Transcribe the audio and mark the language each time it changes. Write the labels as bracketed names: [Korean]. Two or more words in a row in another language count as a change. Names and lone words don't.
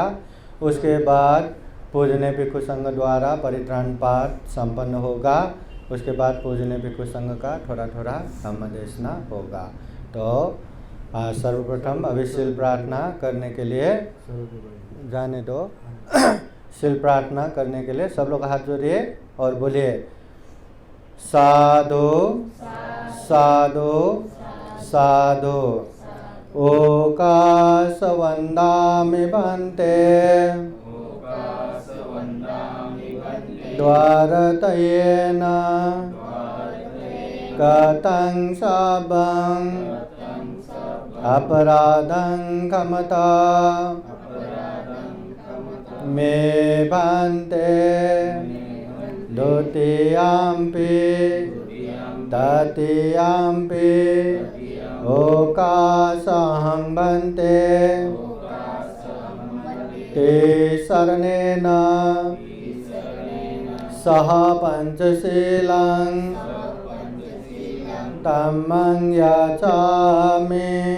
[Hindi] उसके बाद पूजनीय भिक्षु संघ द्वारा परित्राण पाठ संपन्न होगा। उसके बाद पूजनीय भिक्षु संघ का थोड़ा थोड़ा धम्मदेशना होगा। तो सर्वप्रथम अभी शील प्रार्थना करने के लिए जाने दो। शील प्रार्थना करने के लिए सब लोग हाथ जोड़िए और बोलिए [Pali] साधु साधु साधु। ओकाश वंदामि भन्ते द्वारतयेन कतं सबं अपराधं क्षमता मे भन्ते द्वितीयम्पि तृतीयम्पि ओकाशहं भन्ते ते शरणेन सह पंचशीलं धम्मं याचामि